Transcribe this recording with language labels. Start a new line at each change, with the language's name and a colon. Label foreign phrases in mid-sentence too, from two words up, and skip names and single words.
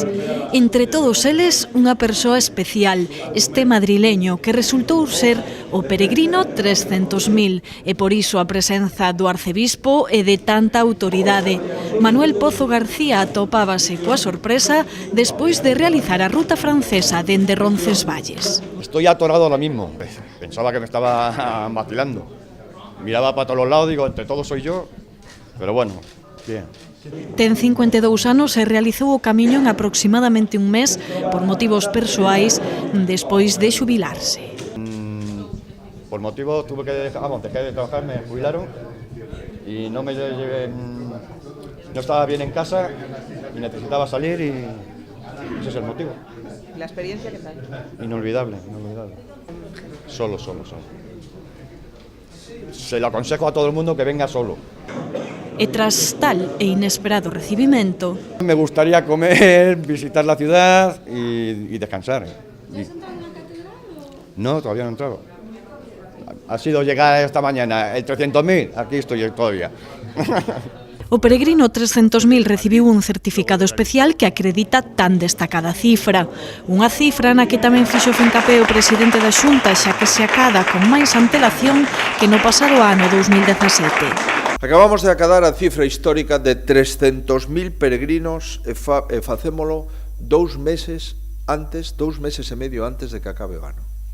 Galician: Entre todos eles, unha persoa especial, este madrileño, que resultou ser o peregrino 300.000, e por iso a presenza do arcebispo e de tanta autoridade. Manuel Pozo García atopábase coa sorpresa despois de realizar a ruta francesa dende Roncesvalles.
Spanish: Estoy atorado ahora mismo. Pensaba que me estaba vacilando. Miraba para todos los lados, digo, entre todos soy yo. Pero bueno, bien.
Galician: Ten 52 anos e realizou o camiño en aproximadamente un mes por motivos persoais despois de xubilarse.
Spanish: Por motivos tuve que dejé de trabajar, me jubilaron y no estaba bien en casa y necesitaba salir y ese es el motivo. ¿La experiencia qué tal? Inolvidable. Solo. Se lo aconsejo a todo el mundo que venga solo.
Galician: E tras tal e inesperado recibimento,
Spanish: Me gustaría comer, visitar la ciudad y descansar. No, todavía no he entrado. Ha sido llegar esta mañana el 300.000, aquí estoy todavía.
Galician: o peregrino 300.000 recibiu un certificado especial que acredita tan destacada cifra. Unha cifra na que tamén fixo fincapé o presidente da Xunta, xa que se acada con máis antelación que no pasado ano 2017. Acabamos de acadar a cifra histórica de 300.000 peregrinos e facémolo 2 meses e medio antes de que acabe o ano.